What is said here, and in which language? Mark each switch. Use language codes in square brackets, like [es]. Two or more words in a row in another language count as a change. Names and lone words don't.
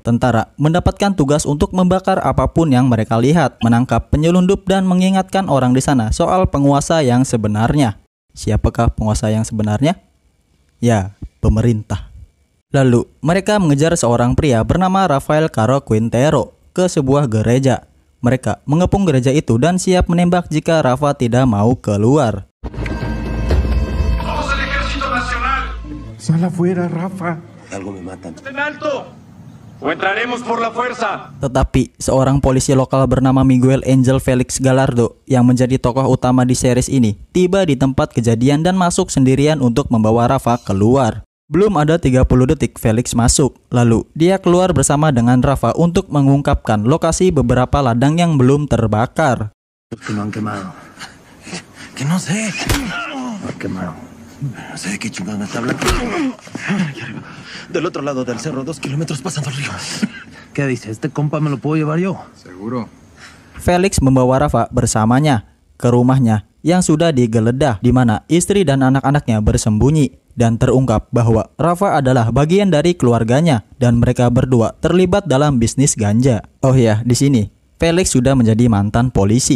[id] Tentara mendapatkan tugas untuk membakar apapun yang mereka lihat, menangkap penyelundup dan mengingatkan orang di sana soal penguasa yang sebenarnya. Siapakah penguasa yang sebenarnya? Ya, pemerintah. Lalu, mereka mengejar seorang pria bernama Rafael Caro Quintero ke sebuah gereja. Mereka mengepung gereja itu dan siap menembak jika Rafa tidak mau keluar. [es] Sal afuera, Rafa. Algo me matan. ¡En alto! ¡O entraremos por la fuerza! [id] Tetapi, seorang polisi lokal bernama Miguel Angel Felix Gallardo, yang menjadi tokoh utama di series ini, tiba di tempat kejadian dan masuk sendirian untuk membawa Rafa keluar. Belum ada 30 detik Felix masuk, lalu dia keluar bersama dengan Rafa untuk mengungkapkan lokasi beberapa ladang yang belum terbakar. [es] Que no han quemado. Que no sé. No han quemado. No sé de qué chingada está hablando. Aquí arriba. Del otro lado del cerro, 2 kilómetros pasando el río. ¿Qué dice? ¿Este compa me lo puedo llevar yo? Seguro. [id] Felix membawa Rafa bersamanya. ke rumahnya yang sudah digeledah di mana istri dan anak-anaknya bersembunyi dan terungkap bahwa Rafa adalah bagian dari keluarganya dan mereka berdua terlibat dalam bisnis ganja. Oh ya, di sini Felix sudah menjadi mantan polisi.